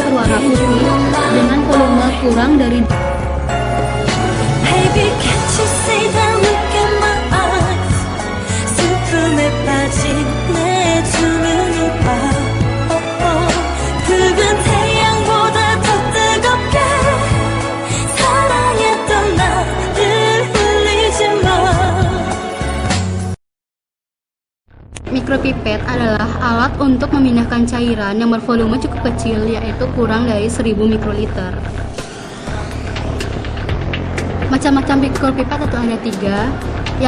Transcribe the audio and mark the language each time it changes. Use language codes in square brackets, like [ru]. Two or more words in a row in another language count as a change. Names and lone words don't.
[id] berwarna putih dengan volume kurang dari [en] Baby, can't you see that look in my eyes? [ko] 슬픔에 빠진 내 두 눈을 봐. 붉은 태양보다 더 뜨겁게 사랑했던 나를 흘리지 마. [id] Mikropipet adalah alat untuk memindahkan cairan yang bervolume cukup kecil, yaitu kurang dari 1000 mikroliter. Macam-macam mikropipet itu ada 3.